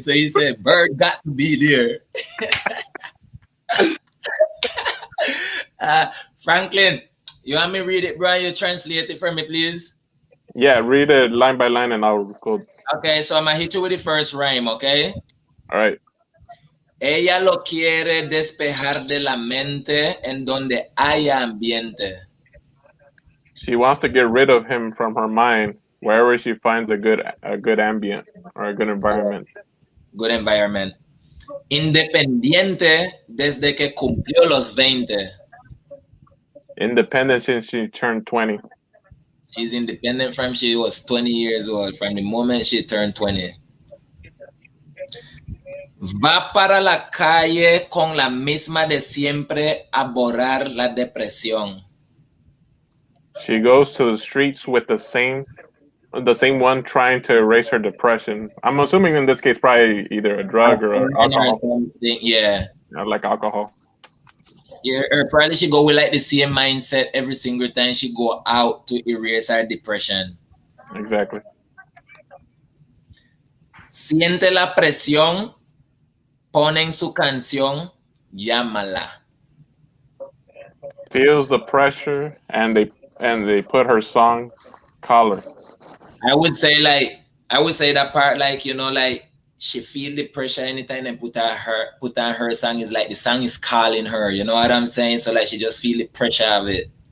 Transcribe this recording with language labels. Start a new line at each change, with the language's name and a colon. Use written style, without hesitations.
English: So he said, "Bird got to be there." Franklin, you want me to read it, bro? You translate it for me, please. Yeah, read it line by line, and I'll go. Okay, so I'm gonna hit you with the first rhyme. Okay. All right.
Spanish: Ella lo quiere despejar de la mente en donde haya ambiente.
English: She wants to get rid of him from her mind wherever she finds a good ambient or a good environment. Good environment.
Spanish: Independiente desde que cumplió los 20.
English: Independent since she turned 20. She's independent from she was 20 years old, from the moment she turned 20.
Spanish: Va para la calle con la misma de siempre a borrar la depresión.
English: She goes to the streets with the same one trying to erase her depression. I'm assuming in this case probably either a drug or alcohol. Yeah. Like alcohol. Yeah, or probably she go with like the same mindset every single time she go out to erase her depression. Exactly.
Spanish: Siente la presión, ponen su canción, llámala.
English: Feels the pressure and they put her song, call her. I would say that part, like, you know, like she feel the pressure anytime they put on her song, is like the song is calling her, you know what I'm saying? So like she just feel the pressure of it.